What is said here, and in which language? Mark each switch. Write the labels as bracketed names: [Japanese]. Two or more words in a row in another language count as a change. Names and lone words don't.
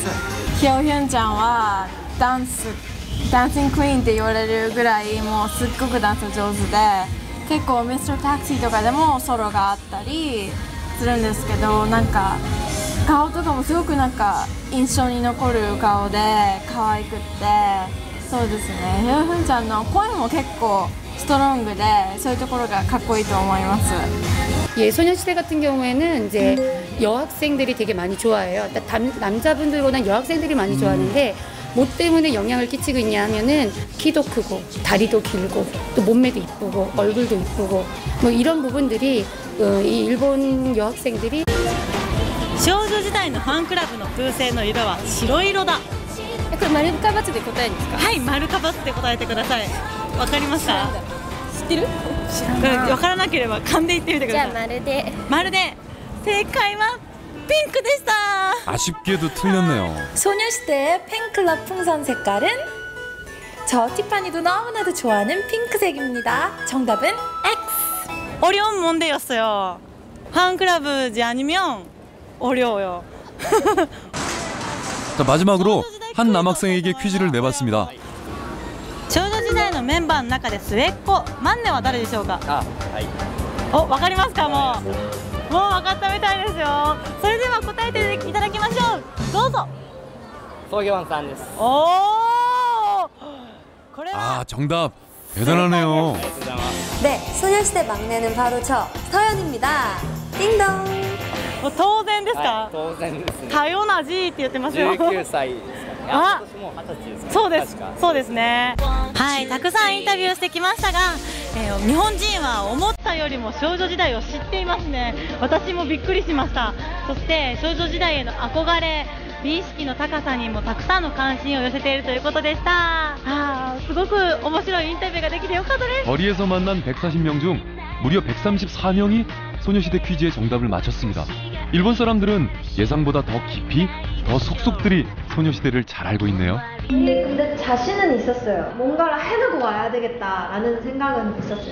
[Japanese] ヒョウヒョンちゃんは [English] dancing queen [Japanese] って言われるぐらいもうすっごくダンス上手で、結構ミスタータクシーとかでもソロがあったりするんですけど、なんか顔とかもすごくなんか印象に残る顔で可愛くって、そうですね、ヒョウヒョンちゃんの声も結構ストロングで、そういうところがかっこいいと思います。 [Korean] 예, 소녀시대 같은 경우에는 이제 여학생들이 되게 많이 좋아해요. 남자분들보다는 여학생들이 많이 좋아하는데 뭐 때문에 영향을 끼치고 있냐 하면은 키도 크고 다리도 길고 또 몸매도 이쁘고 얼굴도 이쁘고 뭐 이런 부분들이 이 일본 여학생들이 [Japanese] 少女時代のファンクラブの空星の色は白色だ。これ丸か×で答えるんですか？はい、丸か×で答えてください。わかりますか？知ってる？知らない。わからなければ勘で言ってみてください。じゃあ丸で。丸で。正解はピンクでした。 [Korean] 아쉽게도 틀렸네요. 소녀시대의 팬클럽 풍선 색깔은 저 티파니도 너무나도 좋아하는 핑크색입니다. 정답은 X. 어려운 문제였어요. 팬클럽이 아니면 어려워요. 자, 마지막으로 한 남학생에게 퀴즈를 내봤습니다. [Japanese] 少女時代のメンバーの中で末っ子マンネは誰でしょうか？はい。お、わかりますか？もうわかったみたいですよ。それでは答えていただきましょう。どうぞ。ソギョンさんです。おお。これは [Korean] 아, 정답 대단하네요. 네, 소녀시대 막내는 바로 저 서연입니다. 띵동. [Japanese] 当然ですか？はい、当然ですね。多様な G って言ってますよ。 19歳ですかね。あ、私もう20歳ですね。そうです。確かそうですね。はい、たくさんインタビューしてきましたが、日本人は思ったよりも少女時代を知っていますね。私もびっくりしました。そして少女時代への憧れ、美意識の高さにもたくさんの関心を寄せているということでした。すごく面白いインタビューができてよかったです。 [Korean] 거리에서 만난 140명 중 무려 134명이 소녀시대 퀴즈의 정답을 맞췄습니다. 일본 사람들은 예상보다 더 깊이, 더 속속들이 소녀시대를 잘 알고 있네요. 근데 자신은 있었어요. 뭔가를 해내고 와야 되겠다라는 생각은 있었어요.